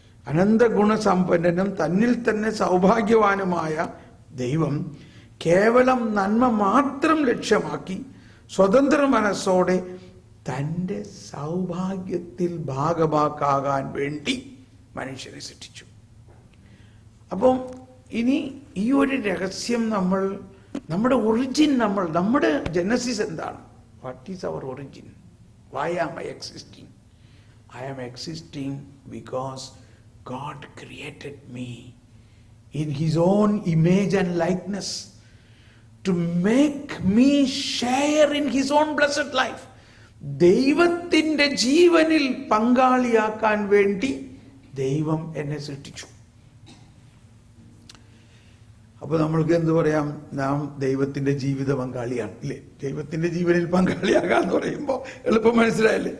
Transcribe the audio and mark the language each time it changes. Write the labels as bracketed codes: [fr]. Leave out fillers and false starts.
[ml] അനന്ത ഗുണസമ്പന്നനും തന്നിൽ തന്നെ സൗഭാഗ്യവാനുമായ ദൈവം കേവലം നന്മ മാത്രം ലക്ഷ്യമാക്കി സ്വതന്ത്ര മനസ്സോടെ തൻ്റെ സൗഭാഗ്യത്തിൽ ഭാഗമാക്കാകാൻ വേണ്ടി മനുഷ്യനെ സൃഷ്ടിച്ചു. അപ്പം ഇനി ഈ ഒരു രഹസ്യം നമ്മുടെ ഒറിജിൻ, നമ്മുടെ ജനസിസ് എന്താണ്? [en] What is our origin? Why am I existing? I am existing because God created me in his own image and likeness to make me share in his own blessed life. [ml] ദൈവത്തിൻ്റെ ജീവനിൽ പങ്കാളിയാക്കാൻ വേണ്ടി ദൈവം എന്നെ സൃഷ്ടിച്ചു. അപ്പോൾ നമ്മൾക്ക് എന്ത് പറയാം? നാം ദൈവത്തിൻ്റെ ജീവിത പങ്കാളിയാണ്, ഇല്ലേ? ദൈവത്തിൻ്റെ ജീവനിൽ പങ്കാളിയാകാന്ന് പറയുമ്പോൾ എളുപ്പം മനസ്സിലായല്ലേ?